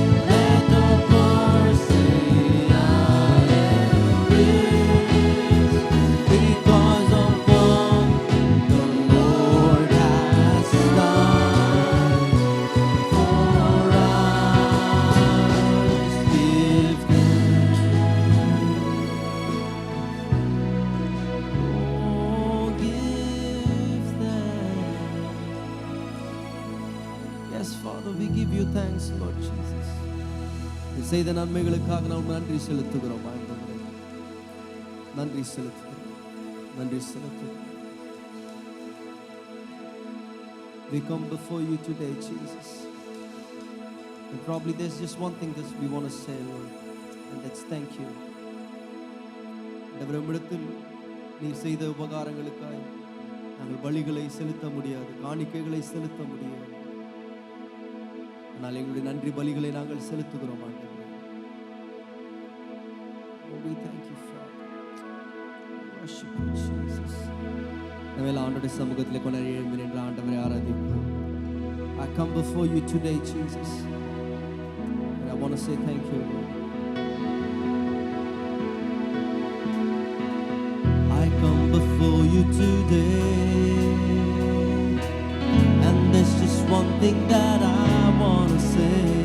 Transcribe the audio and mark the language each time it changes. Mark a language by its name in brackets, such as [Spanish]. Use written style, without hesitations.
[English] Let the poor say, I am rich, because of what the Lord has done for us. Give thanks. Oh, give thanks. Yes, Father, we give you thanks, Lord Jesus. [Tamil] நீ செய்த நன்மைகளுக்காக நாம் நன்றி செலுத்துகிறோம் ஆண்டவரே. நன்றி செலுத்துகிறோம். நன்றி செலுத்துகிறோம். [English] We come before you today, Jesus. And probably there's just one thing that we want to say, Lord, and that's thank you. [Tamil] நம்மிடத்தில் நீர் செய்த உபகாரங்களுக்காய் நாங்கள் பலிகளை செலுத்த முடியாது, காணிக்கைகளை செலுத்த முடியாது. ஆனால் எங்களுடைய நன்றி பலிகளை நாங்கள் செலுத்துகிறோம் ஆண்டவரே. [English] Oh, we thank you, Father. Worship you, Jesus. [Tamil] நம்மை ஆண்டவருடைய சமூகத்திலே கொண்டாடி எழும்பி நின்று ஆண்டவரை ஆராதிப்போம். [English] I come before you today, Jesus, and I want to say thank you, Lord. I come before you today, and there's just one thing that I want to say.